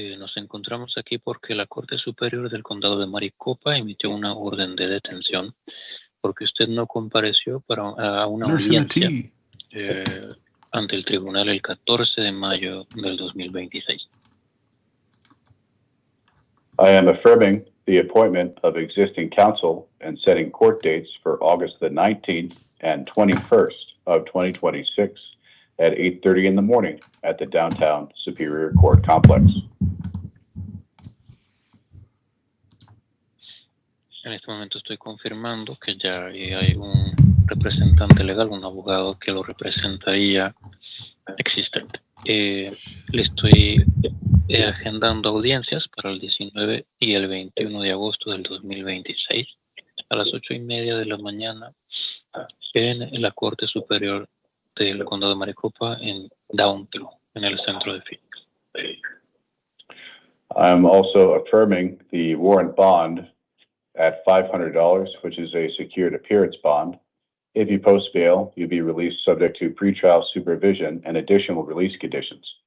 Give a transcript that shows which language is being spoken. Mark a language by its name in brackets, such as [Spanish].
[Spanish] Nos encontramos aquí porque la Corte Superior del Condado de Maricopa emitió una orden de detención porque usted no compareció a una audiencia ante el tribunal el 14 de mayo del 2026. [English] I am affirming the appointment of existing counsel and setting court dates for August the 19th and 21st of 2026 at 8:30 in the morning at the downtown Superior Court complex. [Spanish] En este momento estoy confirmando que ya hay un representante legal, un abogado que lo representaría existente. Le estoy agendando audiencias para el 19 y el 21 de agosto del 2026 a las 8:30 de la mañana en la Corte Superior del Condado de Maricopa en Downtown, en el centro de Phoenix. [English] I'm also affirming the warrant bond at $500, which is a secured appearance bond. If you post bail, you'll be released subject to pretrial supervision and additional release conditions.